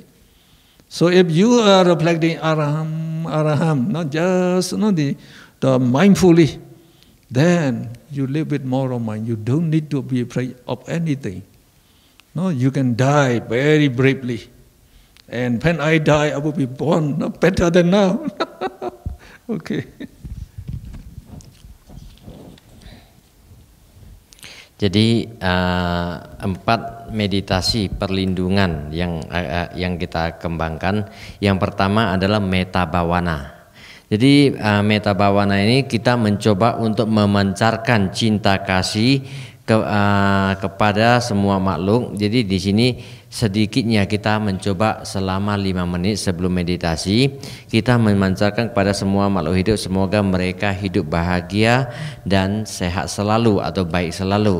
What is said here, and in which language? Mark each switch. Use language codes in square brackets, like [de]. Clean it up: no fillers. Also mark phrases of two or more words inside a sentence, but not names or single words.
[en] So if you are reflecting Araham, Araham, not just the mindfully, then you live with moral mind. You don't need to be afraid of anything. You can die very bravely. And when I die, I will be born better than now. Okay. [id] Jadi 4 meditasi perlindungan yang kita kembangkan. Yang pertama adalah [pi] metta bhavana. [id] Jadi [pi] metta bhavana [id] ini kita mencoba untuk memancarkan cinta kasih kepada semua makhluk. Jadi di sini sedikitnya kita mencoba selama 5 menit sebelum meditasi kita memancarkan kepada semua makhluk hidup, semoga mereka hidup bahagia dan sehat selalu atau baik selalu.